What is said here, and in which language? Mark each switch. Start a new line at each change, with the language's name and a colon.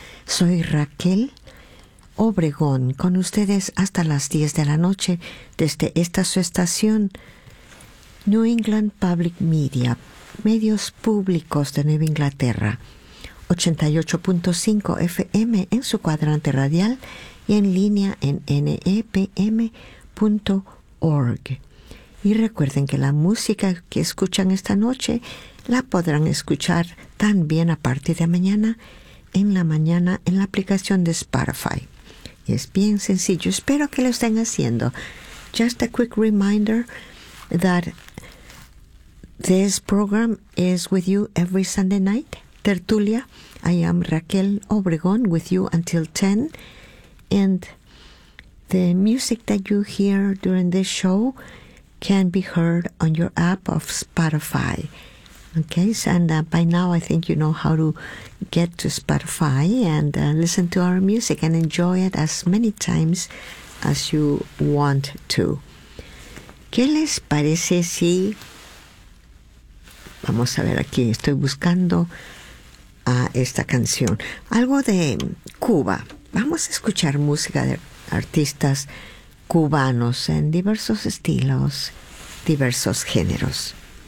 Spanish: Soy Raquel Obregón, con ustedes hasta las 10 de la noche, desde esta su estación, New England Public Media, medios públicos de Nueva Inglaterra, 88.5 FM en su cuadrante radial y en línea en nepm.org. Y recuerden que la música que escuchan esta noche la podrán escuchar también a partir de mañana, en la mañana, en la aplicación de Spotify. Y es bien sencillo. Espero que lo estén haciendo.
English: Just a quick reminder that this program is with you every Sunday night. Tertulia, I am Raquel Obregón with you until 10. And the music that you hear during this show can be heard on your app of Spotify. Okay, and by now I think you know how to get to Spotify and listen to our music and enjoy it as many times as you want to.
Spanish: ¿Qué les parece si... Vamos a ver aquí, estoy buscando esta canción. Algo de Cuba. Vamos a escuchar música de artistas cubanos en diversos estilos, diversos géneros.